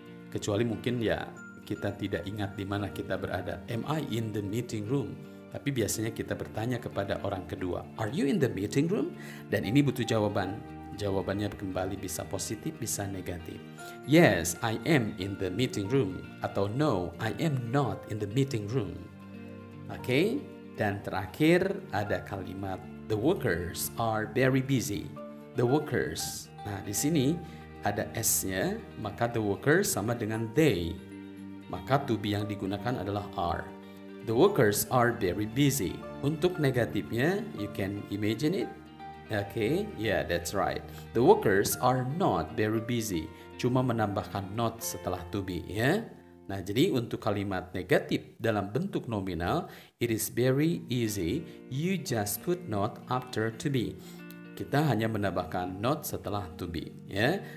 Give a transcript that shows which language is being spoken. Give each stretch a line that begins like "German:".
Indonesian: Kecuali mungkin ya kita tidak ingat di mana kita berada.
English: Am I in the meeting room?
Indonesian: Tapi biasanya kita bertanya kepada orang kedua,
English: are you in the meeting room?
Indonesian: Dan ini butuh jawaban. Jawabannya kembali bisa positif, bisa negatif.
English: Yes, I am in the meeting room.
Indonesian: Atau
English: no, I am not in the meeting room.
Indonesian: Oke, dan terakhir ada kalimat
English: the workers are very busy. The workers.
Indonesian: Nah, di sini ada S-nya, maka the workers sama dengan they. Maka to be yang digunakan adalah are.
English: The workers are very busy.
Indonesian: Untuk negatifnya,
English: you can imagine it. Okay, yeah, that's right. The workers are not very busy.
Indonesian: Cuma menambahkan not setelah to be, ya. Nah, jadi untuk kalimat negatif dalam bentuk nominal,
English: it is very easy. You just put not after to be.
Indonesian: Kita hanya menambahkan not setelah to be, ya.